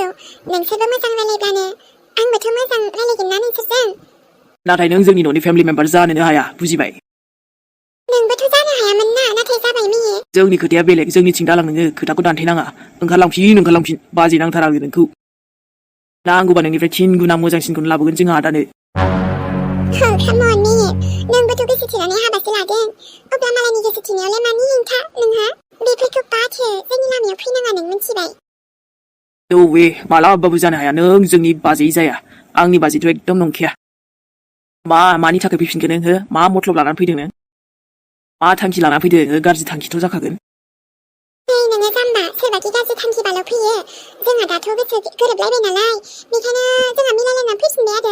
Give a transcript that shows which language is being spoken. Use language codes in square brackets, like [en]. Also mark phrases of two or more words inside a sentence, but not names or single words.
[brx] नोंसोरबो मोजां रायलायब्लानो आंबोथ' मोजां रायलायगोन ना नोंसोरजों। नाथाय नों जोंनि न'नि फेमिलि मेम्बार जानोनो हाया बुजिबाय? नोंबोथ' जानो हायामोन ना नाथाय जाबाय मिहि। जोंनि खोथाया बेलेग जोंनिथिं दालां नोङो खोथाखौ दानथेनाङा। ओंखारलांफिन बाजै नांथारा आङो नोंखौ। नांगौबा नोंनिफ्राय 10 गुना मोजांसिनखौनो लाबोगोन जोंहा आदानो। [en] come on [brx] मिहि। नोंबोथ' गोसो थोनानै हाबासो लादों। अब्ला मालायनि गोसो थोनायावलाय मानि हेंथा नोंहा? बेफोरखौ बाथो जोंनि लामायाव फैनाङा नों मिथिबाय? [en] No way [brx] मालाबाबो जानो हाया नों जोंनि बाजै जाया। आंनि बाजैथ' एकदम नंखाया। मानि थाखाय फैफिनगोन नों हो? मा मतलब लानानै फैदों नों? मा थांखि लानानै फैदों? गाज्रि थांखिथ' जाखागोन। नोङो जाम्बा सोरबादि गाज्रि थांखिबाल' फैयो। जोंहा दाथ' गोसो गोरोबलायबाय नालाय बेखायनो जोंहा मिलायलायनानै फैफिनबाय आरो।